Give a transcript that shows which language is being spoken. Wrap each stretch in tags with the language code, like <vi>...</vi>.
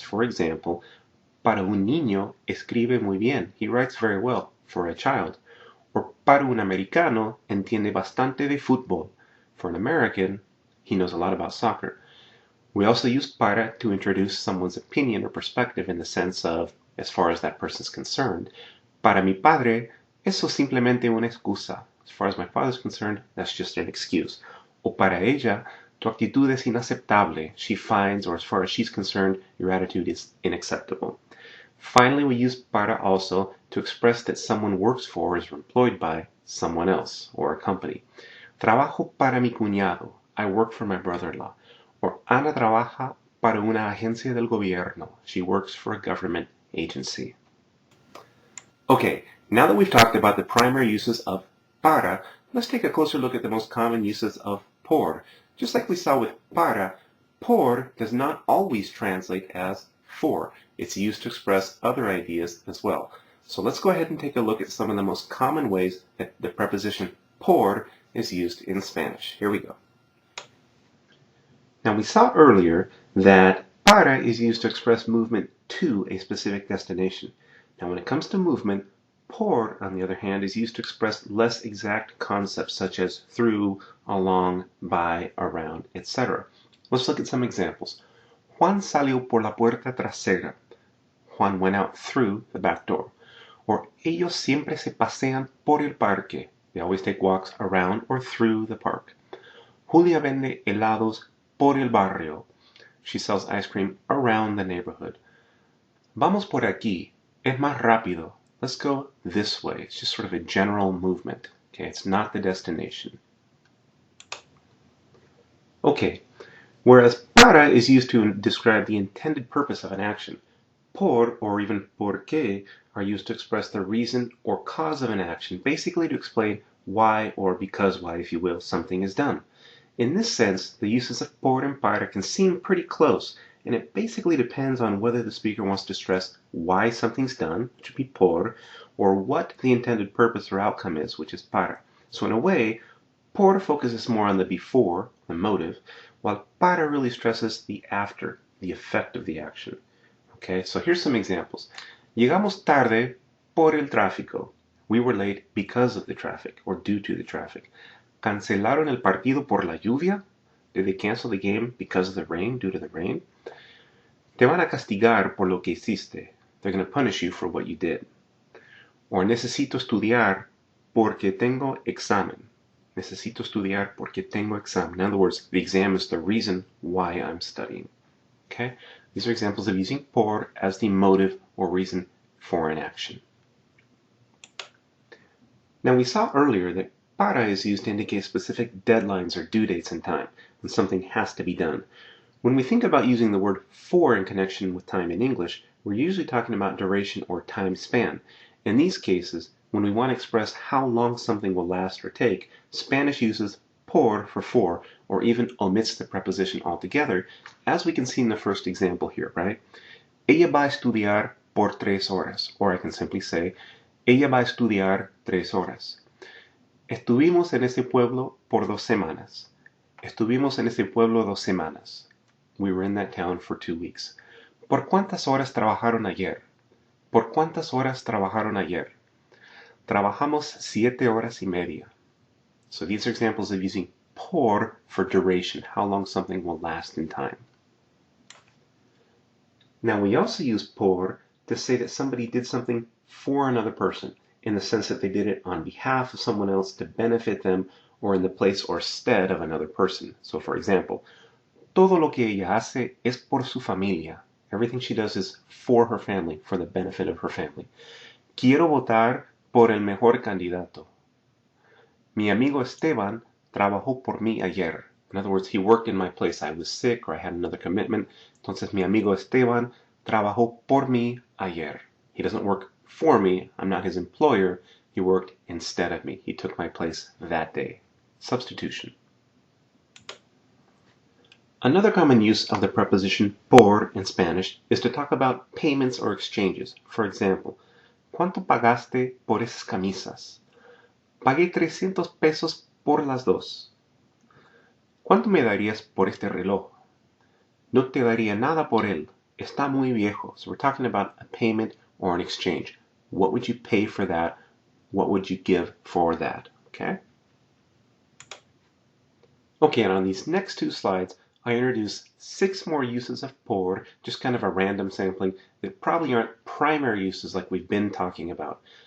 <en>For example,</en> <es>para un niño escribe muy bien.</es> <en>He writes very well for a child.</en> <es>Or para un americano entiende bastante de fútbol.</es> <en>For an American, he knows a lot about soccer. We also use para to introduce someone's opinion or perspective in the sense of, as far as that person's concerned,</en> <es>para mi padre, eso es simplemente una excusa.</es> <en>As far as my father's concerned, that's just an excuse. O</en> <es>para ella, tu actitud es inaceptable.</es> <en>She finds, or as far as she's concerned, your attitude is unacceptable. Finally, we use para also to express that someone works for or is employed by someone else or a company.</en> <es>Trabajo para mi cuñado.</es> <en>I work for my brother-in-law.</en> <es>Or Ana trabaja para una agencia del gobierno.</es> <en>She works for a government agency. Okay, now that we've talked about the primary uses of para, let's take a closer look at the most common uses of por. Just like we saw with para, por does not always translate as for. It's used to express other ideas as well. So let's go ahead and take a look at some of the most common ways that the preposition por is used in Spanish. Here we go. Now we saw earlier that para is used to express movement to a specific destination. Now when it comes to movement, por, on the other hand, is used to express less exact concepts such as through, along, by, around, etc. Let's look at some examples.</en> <es>Juan salió por la puerta trasera.</es> <en>Juan went out through the back door.</en> <es>Or ellos siempre se pasean por el parque.</es> <en>They always take walks around or through the park.</en> <es>Julia vende helados por el barrio.</es> <en>She sells ice cream around the neighborhood.</en> <es>Vamos por aquí. Es más rápido.</es> <en>Let's go this way. It's just sort of a general movement. Okay, it's not the destination. Okay, whereas para is used to describe the intended purpose of an action, por or even porque are used to express the reason or cause of an action, basically to explain why or because why, if you will, something is done. In this sense, the uses of por and para can seem pretty close, and it basically depends on whether the speaker wants to stress why something's done, which would be por, or what the intended purpose or outcome is, which is para. So in a way, por focuses more on the before, the motive, while para really stresses the after, the effect of the action. Okay, so here's some examples.</en> <es>Llegamos tarde por el tráfico.</es> <en>We were late because of the traffic, or due to the traffic.</en> <es>Cancelaron el partido por la lluvia.</es> <en>Did they cancel the game because of the rain, due to the rain?</en> <es>Te van a castigar por lo que hiciste.</es> <en>They're going to punish you for what you did.</en> <es>Or necesito estudiar porque tengo examen. Necesito estudiar porque tengo examen.</es> <en>In other words, the exam is the reason why I'm studying. Okay? These are examples of using por as the motive or reason for an action. Now we saw earlier that para is used to indicate specific deadlines or due dates in time, when something has to be done. When we think about using the word for in connection with time in English, we're usually talking about duration or time span. In these cases, when we want to express how long something will last or take, Spanish uses por for four, or even omits the preposition altogether, as we can see in the first example here, right?</en> <es>Ella va a estudiar por 3 horas,</es> <en>or I can simply say,</en> <es>ella va a estudiar 3 horas. Estuvimos en ese pueblo por 2 semanas. Estuvimos en ese pueblo 2 semanas.</es> <en>We were in that town for 2 weeks.</en> <es>¿Por cuántas horas trabajaron ayer? ¿Por cuántas horas trabajaron ayer? Trabajamos 7 horas y media.</es> <en>So these are examples of using por for duration, how long something will last in time. Now we also use por to say that somebody did something for another person, in the sense that they did it on behalf of someone else to benefit them, or in the place or stead of another person. So for example,</en> <es>todo lo que ella hace es por su familia.</es> <en>Everything she does is for her family, for the benefit of her family.</en> <es>Quiero votar por el mejor candidato. Mi amigo Esteban trabajó por mí ayer.</es> <en>In other words, he worked in my place. I was sick or I had another commitment.</en> <es>Entonces mi amigo Esteban trabajó por mí ayer.</es> <en>He doesn't work for me. I'm not his employer. He worked instead of me. He took my place that day. Substitution. Another common use of the preposition por in Spanish is to talk about payments or exchanges. For example,</en> <es>¿cuánto pagaste por esas camisas? Pagué 300 pesos por las dos. ¿Cuánto me darías por este reloj? No te daría nada por él. Está muy viejo.</es> <en>So we're talking about a payment or an exchange. What would you pay for that? What would you give for that? Okay? Okay, and on these next 2 slides, I introduce 6 more uses of por, just kind of a random sampling that probably aren't primary uses like we've been talking about.</en>